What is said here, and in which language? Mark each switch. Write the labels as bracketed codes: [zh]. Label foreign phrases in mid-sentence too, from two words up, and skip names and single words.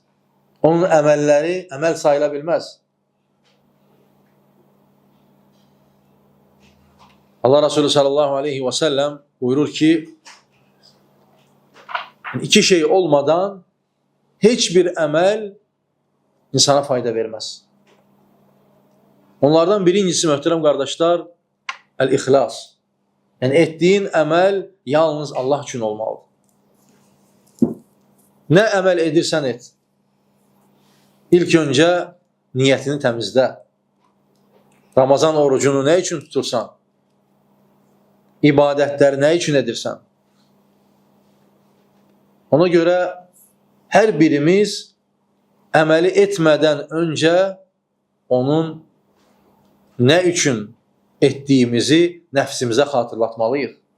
[tr] Onun əməlləri əməl sayıla bilmez. Allah Resulü [ar] sallallahu aleyhi ve sellem [tr] buyurur ki, iki şey olmadan hiçbir əməl insana fayda vermez. [az] Onlardan birincisi möhtərəm qardaşlar, el-ixlas. [tr] Yani ettiğin əməl yalnız Allah üçün olmalıdır. [az] Ne əməl edirsən et. [tr] İlk önce niyetini təmizlə. Ramazan orucunu ne için tutursan? [az] İbadətləri [tr] ne için [az] edirsən? [tr] Ona göre her birimiz əməli etmeden önce onun ne için ettiğimizi nəfsimizə xatırlatmalıyıq.